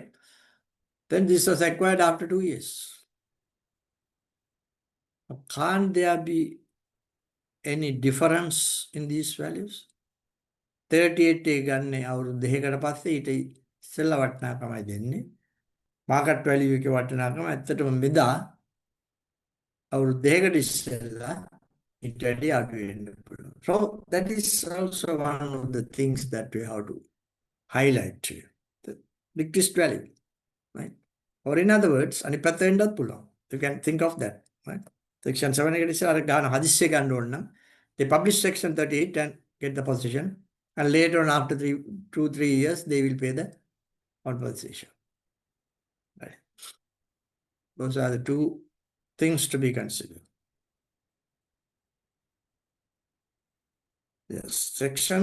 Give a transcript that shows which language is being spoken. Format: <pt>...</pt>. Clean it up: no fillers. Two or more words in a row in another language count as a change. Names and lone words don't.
<en>Then this was acquired after 2 years. Can't there be any difference in these values?</en> <si>38 ගන්නේ අවුරුදු දෙකකට පස්සේ ඊට ඉස්සෙල්ලා වටිනාකමයි දෙන්නේ.</si> <en>market value</en> <si>එකේ වටිනාකම ඇත්තටම මෙදා අවුරුදු දෙකකට ඉස්සෙල්ලා ඊට වැඩි අඩු වෙන්න පුළුවන්.</si> <en>So that is also one of the things that we have to highlight here. The decreased value, right? Or in other words,</en> <si>අනිත් පැත්ත වෙන්නත් පුළුවන්.</si> <en>You can think of that, right? Section 7</en> <si>එකට ඉස්සෙල්ලා අර ගන්න හදිස්සිය ගන්න ඕන නම්</si> <en>they publish section 38 and get the position, and later on after 2-3 years they will pay the compensation. Right? Those are the two things to be considered. Yes, section.</en>